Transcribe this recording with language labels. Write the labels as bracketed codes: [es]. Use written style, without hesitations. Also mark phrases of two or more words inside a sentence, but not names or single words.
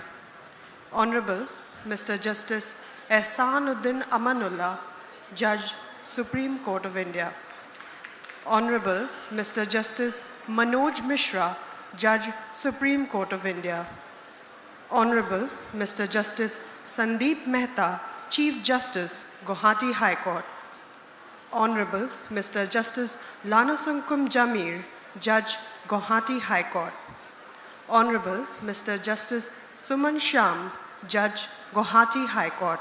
[en] Honorable Mr. Justice Ehsanuddin Amanullah, Judge, Supreme Court of India. Honorable Mr. Justice Manoj Mishra, Judge, Supreme Court of India. Honorable Mr. Justice Sandeep Mehta, Chief Justice, Gauhati High Court. Honorable Mr. Justice Lanasunkum Jamir, Judge, Gauhati High Court. Honorable Mr. Justice Suman Sham, Judge, Gauhati High Court.